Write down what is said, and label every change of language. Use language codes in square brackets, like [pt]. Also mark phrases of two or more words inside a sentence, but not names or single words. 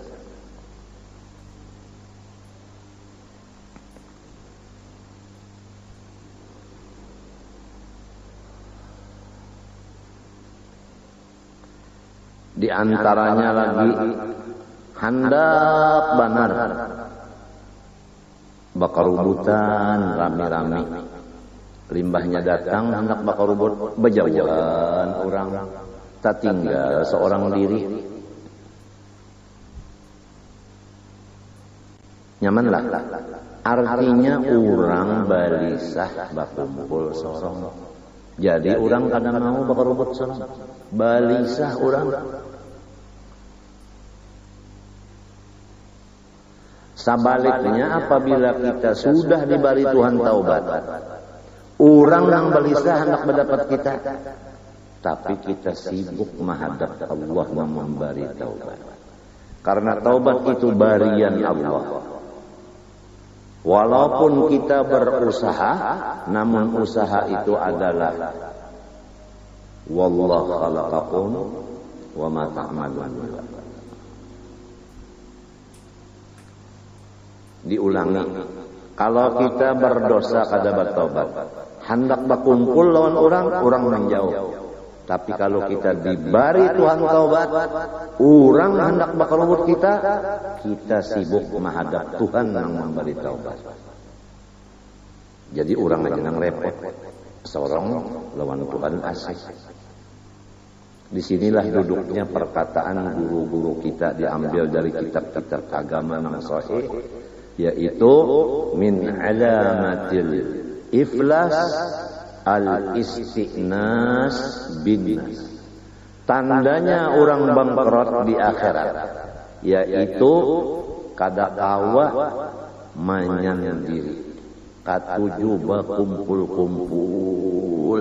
[bjn] Di antaranya lagi handap banar, bakar rubutan rame-rame, limbahnya datang hendak bakar rubut, bejauhan orang, tak tinggal seorang diri. Nyamanlah. Artinya orang balisah bakumpul sorong. Jadi orang kadang mau bakar rubut sorong. Balisah orang. Sebaliknya apabila kita sudah diberi Tuhan taubat, orang yang balisah hendak mendapat kita, tapi kita sibuk menghadap Allah yang memberi taubat. Karena taubat itu barian Allah. Walaupun kita berusaha, namun usaha itu adalah [ar] wallahu khalaqakum wa ma ta'malun. [bjn] Diulangi. Kalau kita berdosa kada bertobat, hendak berkumpul lawan orang, orang menjauh. Tapi kalau kita diberi Tuhan taubat, orang hendak bakarubut kita sibuk menghadap Tuhan yang memberi taubat. Jadi orang aja yang repot, seorang lawan Tuhan asik. Disinilah duduknya perkataan guru-guru kita diambil dari kitab-kitab agama yang sahih, yaitu [ar] min alamatil iflas al-istiqnas bin. [bjn] Tandanya orang bangkrut di akhirat, yaitu kada kawa manyandiri, katuju bakumpul-kumpul.